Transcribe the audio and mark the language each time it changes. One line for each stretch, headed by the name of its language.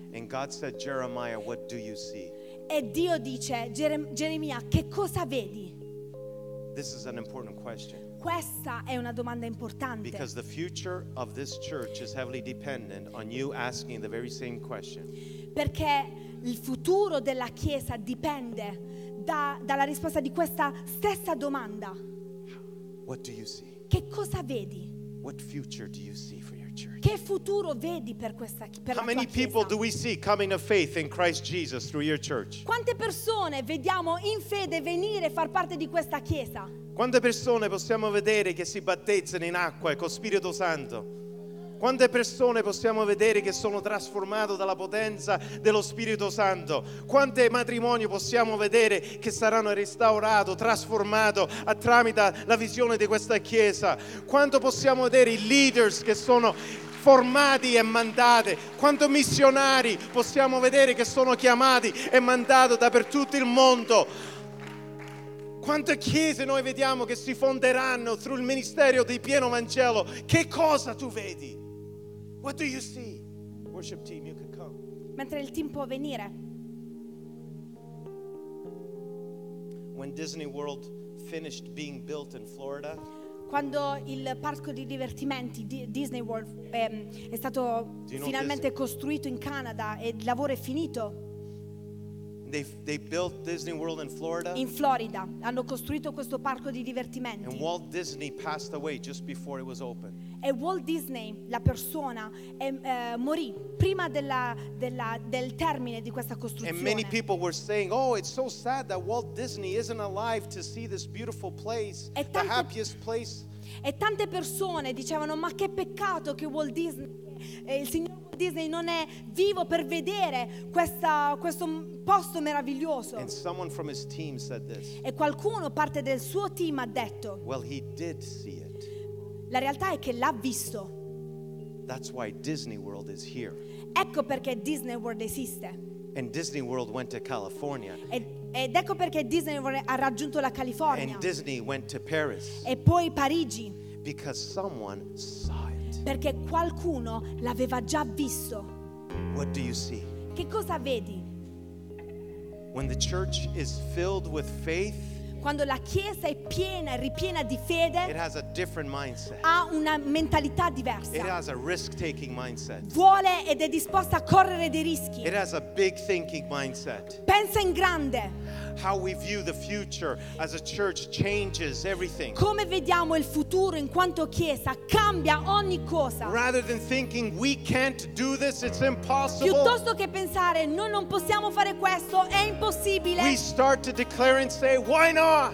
English: And God said, Jeremiah, what do you see?
Italian: E Dio dice, Geremia, che cosa vedi?
English: This is an important question.
Italian: Questa è una domanda importante.
English: Because the future of this church is heavily dependent on you asking the very same question.
Italian: Perché il futuro della chiesa dipende dalla risposta di questa stessa domanda.
English: What do you see?
Italian: Che cosa vedi?
English: What future do you see for your church?
Italian: Che futuro vedi per questa chiesa?
English: How many people do we see coming to faith in Christ Jesus through your church?
Italian: Quante persone vediamo in fede venire far parte di questa chiesa? Quante persone possiamo vedere che si battezzano in acqua e con Spirito Santo? Quante persone possiamo vedere che sono trasformate dalla potenza dello Spirito Santo? Quante matrimoni possiamo vedere che saranno restaurati, trasformati tramite la visione di questa Chiesa? Quanto possiamo vedere i leaders che sono formati e mandati? Quanto missionari possiamo vedere che sono chiamati e mandati dappertutto il mondo? Quante chiese noi vediamo che si fonderanno
English: through
Italian: il ministero di pieno Vangelo? Che cosa tu vedi?
English: What do you see? Worship team, you can come.
Italian: Mentre il team può venire.
English: When Disney World finished being built in Florida,
Italian: quando il parco di divertimenti Disney World è stato finalmente costruito in Canada e il lavoro è finito.
English: They built Disney World in Florida.
Italian: In Florida hanno costruito questo parco di divertimenti.
English: And Walt Disney passed away just before it was open.
Italian: E Walt Disney, la persona, morì prima del termine di questa costruzione.
English: And many people were saying, "Oh, it's so sad that Walt Disney isn't alive to see this beautiful place, the happiest place."
Italian: E tante persone dicevano, "Ma che peccato che Walt Disney, il signor Walt Disney non è vivo per vedere questo posto meraviglioso."
English: And someone from his team said this.
Italian: E qualcuno parte del suo team ha detto,
English: "Well, he did see it."
Italian: La realtà è che l'ha visto.
English: That's why Disney World is here.
Italian: Ecco perché Disney World esiste.
English: And Disney World went to California.
Italian: Ed ecco perché Disney World ha raggiunto la California.
English: And Disney went to Paris.
Italian: E poi Parigi.
English: Because someone saw it.
Italian: Perché qualcuno l'aveva già visto.
English: What do you see?
Italian: Che cosa vedi?
English: When the church is filled with faith,
Italian: quando la chiesa è piena e ripiena di fede,
English: it has a different mindset.
Italian: Ha una mentalità diversa.
English: It has a risk-taking mindset.
Italian: Vuole ed è disposta a correre dei rischi.
English: It has a big thinking mindset.
Italian: Pensa in grande.
English: How we view the future as a church changes everything.
Italian: Come vediamo il futuro in quanto chiesa cambia ogni cosa.
English: Rather than thinking we can't do this, it's impossible.
Italian: Piuttosto che pensare noi non possiamo fare questo, è impossibile.
English: We start to declare and say, why not?